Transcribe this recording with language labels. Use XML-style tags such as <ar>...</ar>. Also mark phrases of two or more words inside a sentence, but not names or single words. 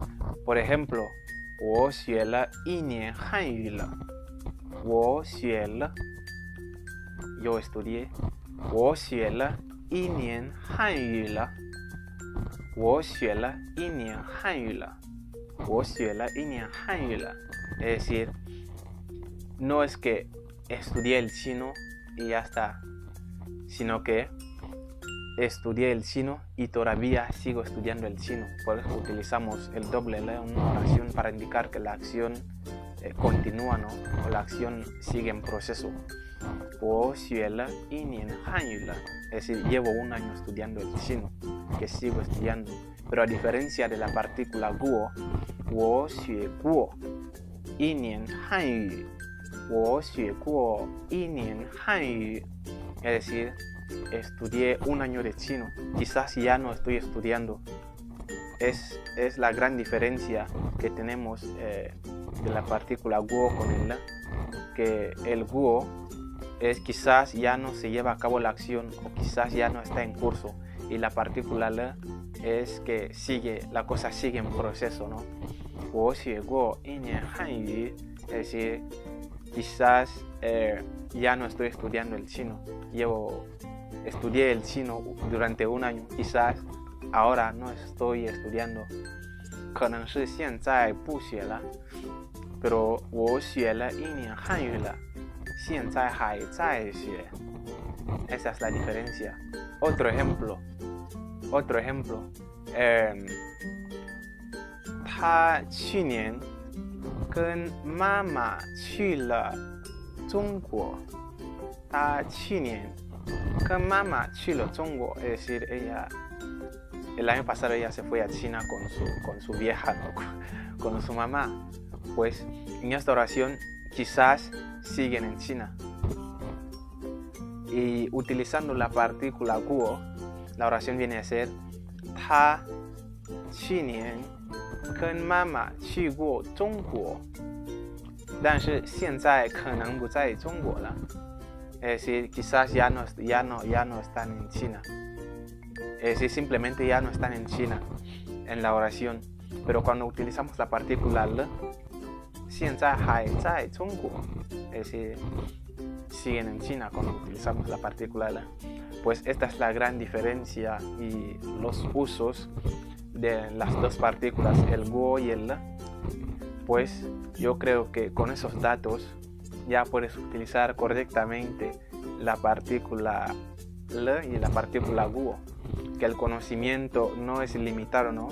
<es>Por ejemplo,</es> <zh>我学了1年汉语了. 我学了</zh> <es>yo estudié.</es> <zh>我学了1年汉语了. 我学了1年汉语了. 我学了1年汉语了.</zh> <es>Es decir, no es que estudié el chino y ya está, sino que estudié el chino y todavía sigo estudiando el chino. Por eso utilizamos el doble la en una oración para indicar que la acción continúa, ¿no? O la acción sigue en proceso.</es> <zh>我学了1年汉语了.</zh> <es>Es decir, llevo un año estudiando el chino, que sigo estudiando. Pero a diferencia de la partícula guo,</es> <zh>我学过1年汉语. 我学过1年汉语.</zh> <es>Es decir, estudié un año de chino. Quizás ya no estoy estudiando. Es la gran diferencia que tenemos de la partícula guo con el la. Que el guo es quizás ya no se lleva a cabo la acción o quizás ya no está en curso. Y la partícula la es que la cosa sigue en proceso, ¿no?</es> <zh>我学过1年汉语.</zh> <es>Es decir, quizás ya no estoy estudiando el chino. Estudié el chino durante un año. Quizás ahora no estoy estudiando.</es> <zh>可能是现在不学了. Pero 我学了1年汉语了. 现在还在学.</zh> <es>Esa es la diferencia. Otro ejemplo.</es> <zh>他去年跟妈妈去了中国. 他去年跟妈妈去了中国.</zh> <es>Es decir, ella el año pasado ella se fue a China con su vieja, ¿no? Con su mamá. Pues en esta oración quizás siguen en China. Y utilizando la partícula guo, la oración viene a ser</es> <zh>他去年跟妈妈去过中国，但是现在可能不在中国了。</zh> <es>Es decir, quizás ya no están en China. Es decir, simplemente ya no están en China en la oración. Pero cuando utilizamos la partícula le,</es> <zh>现在还在中国.</zh> <es>Es decir, siguen en China cuando utilizamos la partícula le. Pues esta es la gran diferencia y los usos de las dos partículas, el guo y el le. Pues yo creo que con esos datos ya puedes utilizar correctamente la partícula le y la partícula guo, que el conocimiento no es limitado, ¿no?</es>